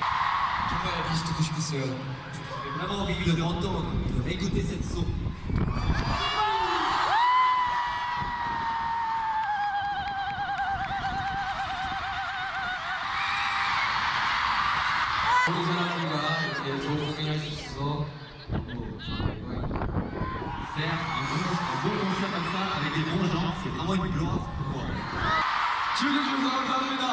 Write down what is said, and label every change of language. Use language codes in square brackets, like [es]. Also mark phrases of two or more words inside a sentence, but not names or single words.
[ko] 정말 다시 듣고 싶었어요. [fr] J'ai vraiment envie de l'entendre, de réécouter cette son. [ko] 모든 사람들과 이렇게 좋은 공연할 수 있어서 너무 [fr] Faire un bon concert comme ça avec des bons gens, c'est vraiment une gloire pour moi. [ko] 즐겨주셔서 감사합니다.